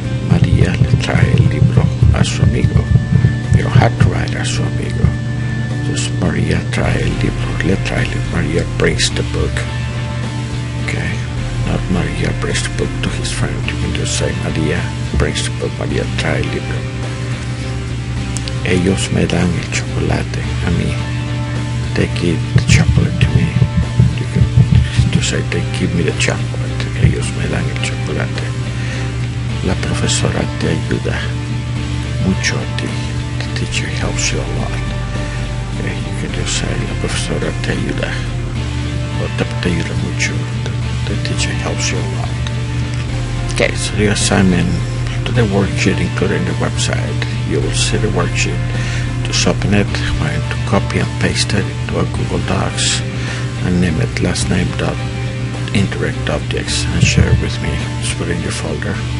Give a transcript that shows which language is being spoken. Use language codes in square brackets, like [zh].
[es] María le trae el libro a su amigo. [en] You don't have to write [es] a su amigo. Just María trae el libro. Le trae el libro. [en] María brings the book. [es] Okay. [en] Not María brings the book to his friend. You can just say María brings the book. [es] María trae el libro. Ellos me dan el chocolate a mí. [en] They give the chocolate to me. You can just say they give me the chocolate. [es] Ellos me dan el chocolate. La profesora te ayuda mucho a ti. [en] The teacher helps you a lot. Okay, you can just say [es] la profesora te ayuda. O te ayuda mucho. [en] The teacher helps you a lot. Okay, so the assignment to the worksheet included in the website. You will see the worksheet. Just open it, going to copy and paste it into a Google Docs and name it last name dot indirect objects and share it with me. Just put it in your folder.